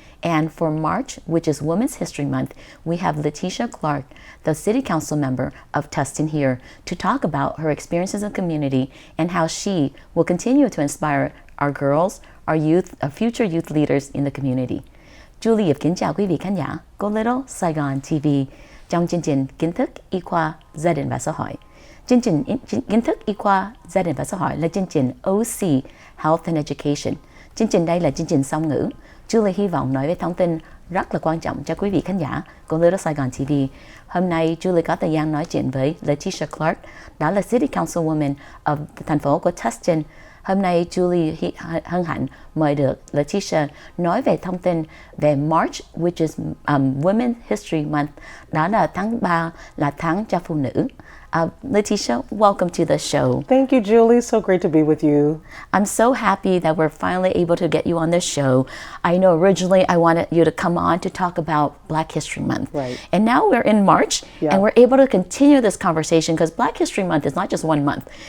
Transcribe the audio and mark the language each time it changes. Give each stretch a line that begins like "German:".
English: And for March, which is Women's History Month, we have Leticia Clarke, the City Council member of Tustin here, to talk about her experiences in the community and how she will continue to inspire our girls, our youth, our future youth leaders in the community.
Vietnamese: Julie kính chào quý vị khán giả của Little Saigon TV trong chương trình Kiến Thức Y Khoa Gia Đình và Xã hội. Chương trình Kiến Thức Y Khoa Gia Đình và Xã hội là chương trình OC Health and Education. Chương trình đây là chương trình song ngữ. Julie hy vọng nói về thông tin rất là quan trọng cho quý vị khán giả của Little Saigon TV. Hôm nay Julie có thời gian nói chuyện với Leticia Clarke, đó là
English: City Councilwoman of
Vietnamese: thành phố của Tustin. Hôm nay Julie hân hạnh mời được Leticia nói về thông tin về March,
English: which is Women's History Month.
Vietnamese: Đó là tháng 3, là tháng cho phụ nữ.
English: Leticia, welcome to the show. Thank you, Julie. So great to be with you. I'm so happy that we're finally able to get you on this show. I know originally I wanted you to come on to talk about Black History Month. Right. And now we're in March, and we're able to continue this conversation because Black History Month is not just 1 month.